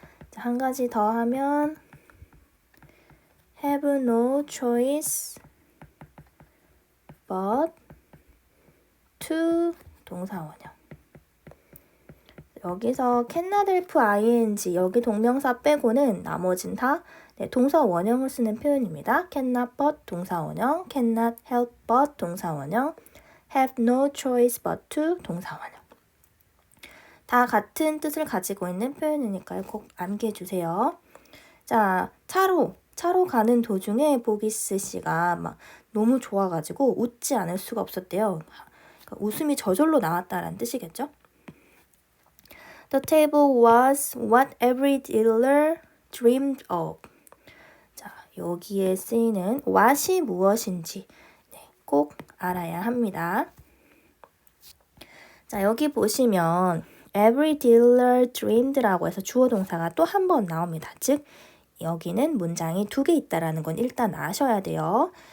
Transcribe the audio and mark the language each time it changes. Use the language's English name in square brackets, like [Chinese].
[Korean] 자, 한 가지 더 하면 have no choice but to 동사 원형. 여기서 cannot help ing 여기 동명사 빼고는 나머진 다 동사 원형을 쓰는 표현입니다. cannot but 동사 원형, cannot help but 동사 원형, have no choice but to 동사 원형. 다 같은 뜻을 가지고 있는 표현이니까요. 꼭 암기해 주세요. 자, 차로 가는 도중에 보기스 씨가 막 너무 좋아가지고 웃지 않을 수가 없었대요. 그러니까 웃음이 저절로 나왔다라는 뜻이겠죠? [English] The table was what every dealer dreamed of. [Korean] 자, 여기에 쓰이는 what이 무엇인지 꼭 알아야 합니다. 자, 여기 보시면 every dealer dreamed라고 해서 주어 동사가 또 한 번 나옵니다. 즉, 여기는 문장이 두 개 있다라는 건 일단 아셔야 돼요.